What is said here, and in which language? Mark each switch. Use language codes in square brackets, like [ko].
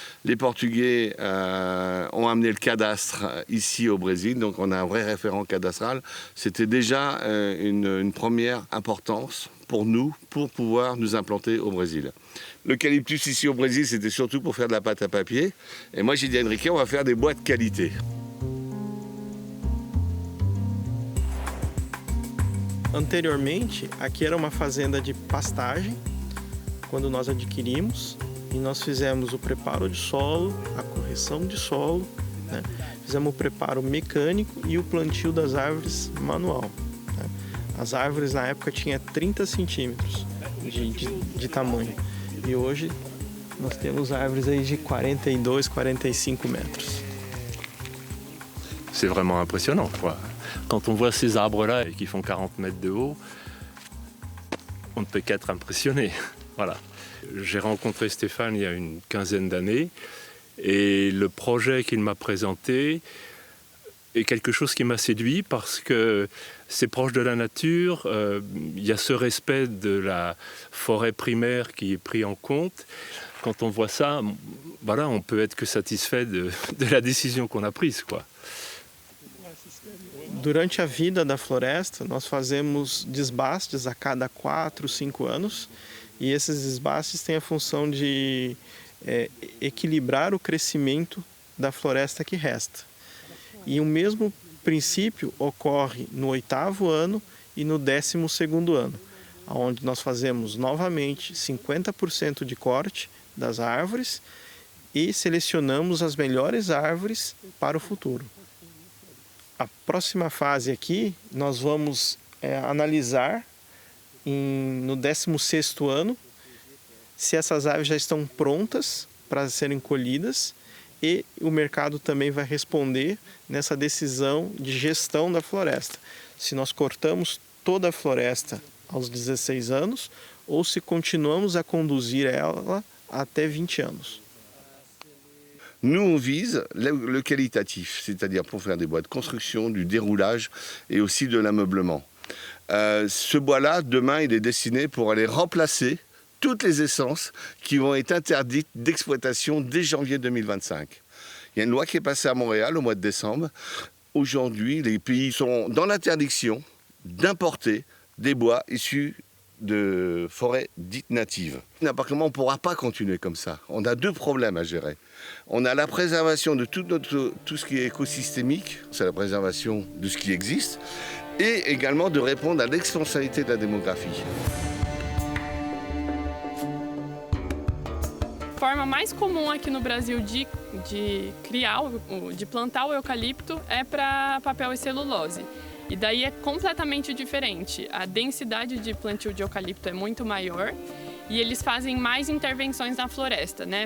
[fr] Les Portugais ont amené le cadastre ici au Brésil, donc on a un vrai référent cadastral. C'était déjà une première importance pour nous, pour pouvoir nous implanter au Brésil. L'eucalyptus ici au Brésil, c'était surtout pour faire de la pâte à papier. Et moi j'ai dit à Enrique, on va faire des bois de qualité. [pt] Anteriormente, aqui era uma fazenda de pastagem, quando nós adquirimos, e nós fizemos o preparo de solo, a correção de solo, né? Fizemos o preparo mecânico e o plantio das árvores manual, né? As árvores na época tinham 30 centímetros de tamanho, e hoje nós temos árvores aí de 42, 45 metros. [fr] C'est vraiment impressionnant, quoi. Quand on voit ces arbres-là qui font 40 mètres de haut, on ne peut qu'être impressionné. Voilà. J'ai rencontré Stéphane il y a une quinzaine d'années et le projet qu'il m'a présenté est quelque chose qui m'a séduit parce que c'est proche de la nature, il y a ce respect de la forêt primaire qui est pris en compte. Quand on voit ça, voilà, on peut être que satisfait de la décision qu'on a prise, quoi. [pt] Durante a vida da floresta, nós fazemos desbastes a cada 4, 5 anos, e esses desbastes têm a função de equilibrar o crescimento da floresta que resta. E o mesmo princípio ocorre no 8º ano e no 12º ano, onde nós fazemos novamente 50% de corte das árvores e selecionamos as melhores árvores para o futuro. A próxima fase aqui, nós vamos analisar no 16º ano se essas árvores já estão prontas para serem colhidas e o mercado também vai responder nessa decisão de gestão da floresta. Se nós cortamos toda a floresta aos 16 anos ou se continuamos a conduzir ela até 20 anos. [fr] Nous, on vise le qualitatif, c'est-à-dire pour faire des bois de construction, du déroulage et aussi de l'ameublement. Ce bois-là, demain, il est destiné pour aller remplacer toutes les essences qui vont être interdites d'exploitation dès janvier 2025. Il y a une loi qui est passée à Montréal au mois de décembre. Aujourd'hui, les pays sont dans l'interdiction d'importer des bois issus de forêts dites natives. N'importe comment, on ne pourra pas continuer comme ça. On a deux problèmes à gérer. On a la préservation de tout ce qui est écosystémique, c'est la préservation de ce qui existe, et également de répondre à l'exponentialité de la démographie. [pt] A forma mais comum aqui no Brasil de plantar o eucalipto é para papel e celulose. E daí é completamente diferente. A densidade de plantio de eucalipto é muito maior e eles fazem mais intervenções na floresta, né?